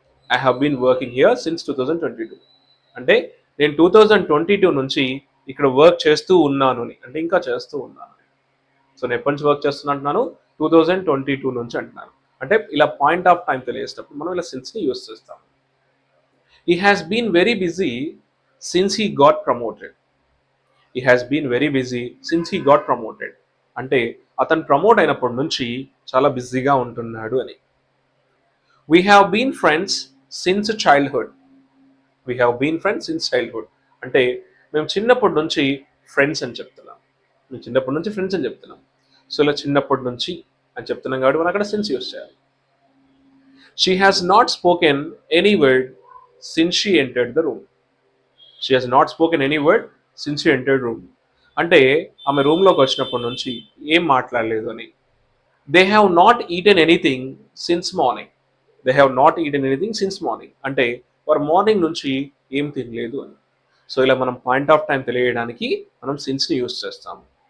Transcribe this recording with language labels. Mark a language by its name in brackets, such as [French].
[English] I have been working here since 2022 [Telugu] అంటే నేను 2022 నుంచి ఇక్కడ వర్క్ చేస్తూ ఉన్నాను అని, అంటే ఇంకా చేస్తూ ఉన్నాను. సో నేను ఎప్పటి నుంచి వర్క్ చేస్తున్నా అంటున్నాను? 2022 నుంచి అంటున్నాను. అంటే ఇలా పాయింట్ ఆఫ్ టైం తెలియజేసినప్పుడు మనం ఇలా సిన్స్ని యూస్ చేస్తాం. [English] He has been very busy since he got promoted. He has been very busy since he got promoted. [Telugu] అంటే అతను ప్రమోట్ అయినప్పటి నుంచి చాలా బిజీగా ఉంటున్నాడు అని. [English] We have been friends since childhood. We have been friends since childhood. [Telugu] అంటే మేము చిన్నప్పటి నుంచి ఫ్రెండ్స్ అని చెప్తున్నాం. మేము చిన్నప్పటి నుంచి ఫ్రెండ్స్ అని చెప్తున్నాం. సో ఇలా చిన్నప్పటి నుంచి అని చెప్తున్నాం కాబట్టి మనం అక్కడ సిన్స్ యూస్ చేయాలి. [English] She has not spoken any word since she entered the room. She has not spoken any word since she entered room. [Telugu] అంటే ఆమె రూమ్లోకి వచ్చినప్పటి నుంచి ఏం మాట్లాడలేదు అని. [English] They have not eaten anything since morning. They have not eaten anything since morning [Telugu] అంటే వారు మార్నింగ్ నుంచి ఏం తినలేదు అని. సో ఇలా మనం పాయింట్ ఆఫ్ టైం తెలియడానికి మనం సిన్స్ని యూస్ చేస్తాము.